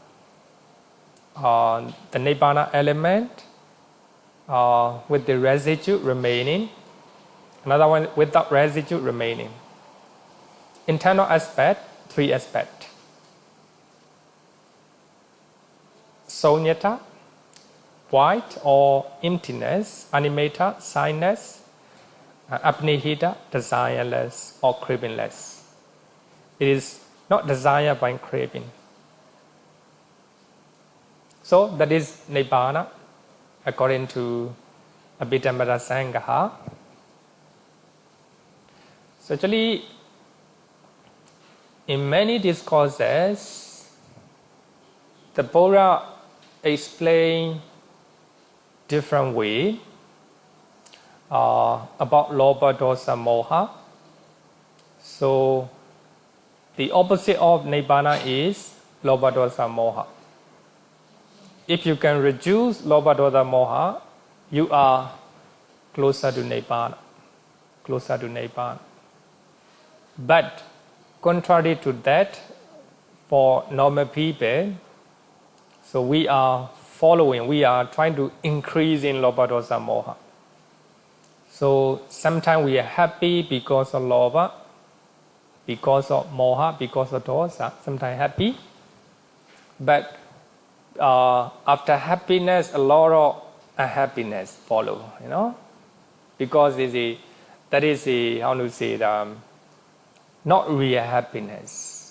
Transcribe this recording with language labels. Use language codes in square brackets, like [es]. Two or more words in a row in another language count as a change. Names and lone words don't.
[en] The Nibbana element with the residue remaining, another one without residue remaining. Internal aspect, three aspects. Sunyata, void or emptiness, animata, signness, apnihita, desireless or cravingless. It is not desire by craving. So that is Nibbana according to Abhidhamma Sangha. So actually, in many discourses, the Buddha explain different way about [pi] lobha, dosa, moha. [en] So the opposite of Nibbana is [pi] lobha, dosa, moha. [en] If you can reduce [pi] lobha, dosa, moha, [en] you are closer to Nibbana. Closer to Nibbana. But contrary to that, for normal people, so we are trying to increase in [pi] lobha, dosa, moha. [en] So sometimes we are happy because of lobha, because of moha, because of dosa, sometimes happy. But after happiness, a lot of unhappiness follow, because that is how to say, not real happiness.